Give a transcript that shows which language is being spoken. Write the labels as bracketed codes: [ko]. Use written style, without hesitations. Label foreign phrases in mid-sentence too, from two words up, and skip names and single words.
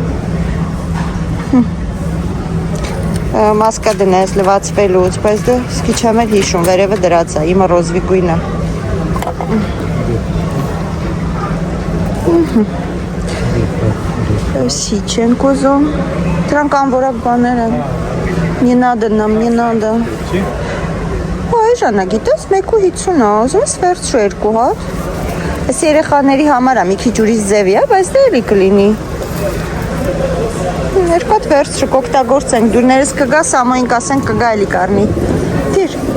[hy] Մասկա դնես լվացվելուց, բայց դու սկի չեմ էլ հիշում, վերևը դրած է, իմը ռոզվի գույնը։ Էսի չենք ուզում, դրանք անվորակ բաներ են, [ru] не надо нам, не надо։ [hy] Այ ժանա, գիտես, 1.50 է, ուզում ես վերցրու 2 հատ։ Ես երեխաների համար է, մի քիչ ուրիշ ձևի է, բայց դե էլի կլինի։ 2 հատ վերցրու, կօգտագործենք, դուրներս կգա, Սամոյին կասենք կգա էլի կառնի։ Դիր։